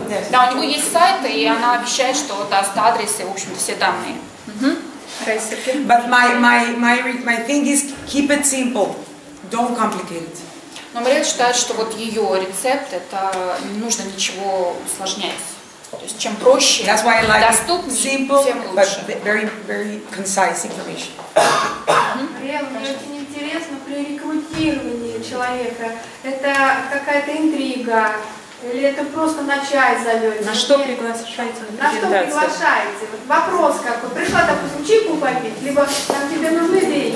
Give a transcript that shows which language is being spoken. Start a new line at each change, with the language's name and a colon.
Russian: Да, у него есть сайт, и она обещает, что даст адрес и, в общем-то, все данные.
English: But my thing is keep it simple, don't complicate it.
Russian: Но Мариэлла считает, что вот ее рецепт, это не нужно ничего усложнять. То есть чем проще, доступнее,
English: simple,
Russian: тем лучше.
English: But very concise information.
Russian: Мариэлла, мне очень интересно, при рекрутировании человека это какая-то интрига, или это просто на чай зовете? На что приглашаете на презентацию? На что приглашаете? Вот вопрос какой. Пришла, допустим, чайку попить, либо там тебе нужны деньги.